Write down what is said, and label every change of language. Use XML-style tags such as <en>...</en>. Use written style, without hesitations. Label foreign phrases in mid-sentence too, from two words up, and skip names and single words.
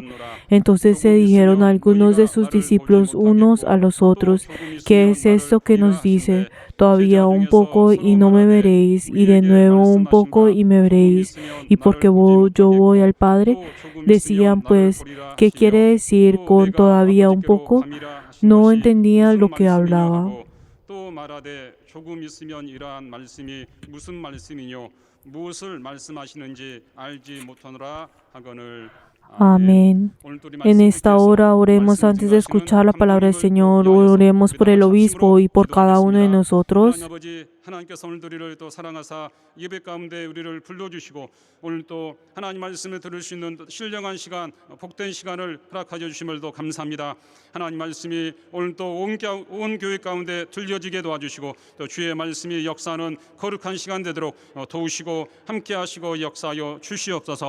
<es>Entonces se dijeron algunos de sus discípulos unos a los otros: ¿qué es esto que nos dice? Todavía un poco y no me veréis, y de nuevo un poco y me veréis, y porque yo voy al Padre. Decían pues: ¿qué quiere decir con todavía un poco? No entendían lo que hablaba.</es> <ko>또 말하되 조금 있으면 이러한 말씀이 무슨 말씀이뇨 무엇을 말씀하시는지 알지 못하노라 하거늘.</ko> <es>Amén. En esta hora oremos antes de escuchar la palabra del Señor. Oremos por el obispo y por cada uno de nosotros.</es> <ko>하나님께서 오늘도 우리를 또 사랑하사 예배 가운데 우리를 불러주시고 오늘 또 하나님 말씀을 들을 수 있는 신령한 시간, 복된 시간을 허락하여 주심을 또 감사합니다. 하나님 말씀이 오늘 또 온 교회 가운데 들려지게 도와주시고 또 주의 말씀이 역사하는 거룩한 시간 되도록 도우시고 함께하시고 역사하여 주시옵소서.</ko>